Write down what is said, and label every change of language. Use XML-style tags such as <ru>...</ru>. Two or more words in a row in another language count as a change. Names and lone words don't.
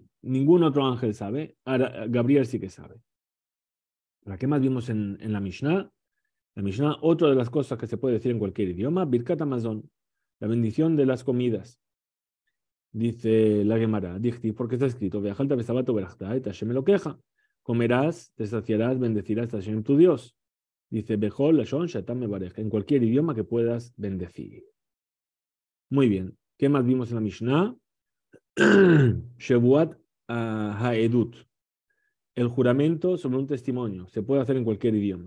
<es>Ningún otro ángel sabe. Gabriel sí que sabe. ¿Para qué más vimos en la Mishnah? La Mishnah, otra de las cosas que se puede decir en cualquier idioma,</es> <he>Birkat Hamazon,</he> <es>la bendición de las comidas. Dice la Gemara, Dichti, porque está escrito,</es> <he>Veajalta besabato berachta, et Hashem lo queja.</he> <es>Comerás, te saciarás, bendecirás a Hashem tu Dios. Dice,</es> <he>Bejol, Lashon, Shatam Mebarej,</he> <es>en cualquier idioma que puedas bendecir. Muy bien. ¿Qué más vimos en la Mishnah?</es> <he>Shevuat Haedut.</he> <es>El juramento sobre un testimonio. Se puede hacer en cualquier idioma.</es>